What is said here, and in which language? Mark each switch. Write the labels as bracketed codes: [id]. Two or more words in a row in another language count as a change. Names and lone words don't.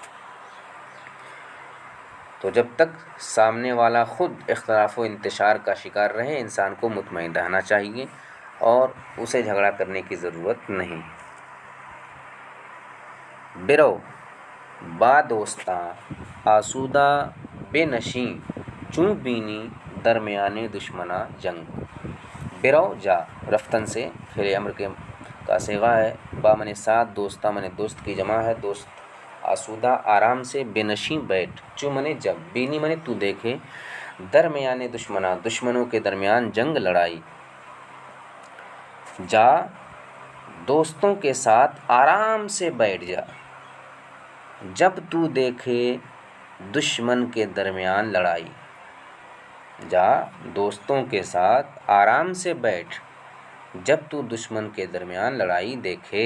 [ur] تو جب تک سامنے والا خود اختلاف و انتشار کا شکار رہے، انسان کو مطمئن رہنا چاہیے اور اسے جھگڑا کرنے کی ضرورت نہیں۔ [fa] برو با دوستاں آسودہ بے نشیں، چوں بینی درمیان دشمنا جنگ۔ [ur] برو جا، رفتن سے فعل امر کا صیغہ ہے، با من ساتھ، دوستاں من دوست کی جمع ہے، دوست آسودہ آرام سے، [fa] بے نشیں [ur] بیٹھ، چوں من جب، بینی من تو دیکھے، [fa] درمیان دشمنا [ur] دشمنوں کے درمیان جنگ لڑائی، جا دوستوں کے ساتھ آرام سے بیٹھ جا، جب تو دیکھے دشمن کے درمیان لڑائی، جا دوستوں کے ساتھ آرام سے بیٹھ جب تو دشمن کے درمیان لڑائی دیکھے۔